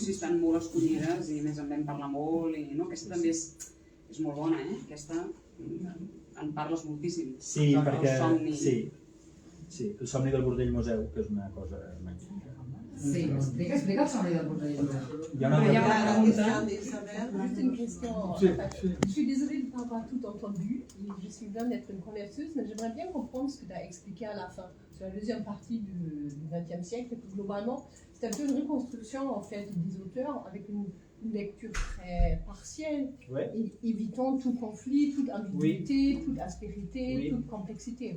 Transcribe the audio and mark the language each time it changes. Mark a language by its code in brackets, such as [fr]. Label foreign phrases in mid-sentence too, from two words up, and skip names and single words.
[ca] Sí, estan molt escollides i a més en vam parlar molt, i aquesta també és molt bona, aquesta en parles moltíssim. Sí, perquè... Sí, el somni del bordell museu, que és una cosa magnífica. Sí, explica el somni del bordell museu. [fr] Il y a una Juste une question. Je suis désolée de ne pas avoir tout entendu. Je suis loin d'être une converseuse, mais j'aimerais bien comprendre ce que tu as expliqué à la fin, sur la deuxième partie du XXe siècle. Et puis globalement, c'est un peu une reconstruction en fait des auteurs avec une lecture très partielle, évitant tout conflit, toute ambiguïté, toute aspérité, toute complexité.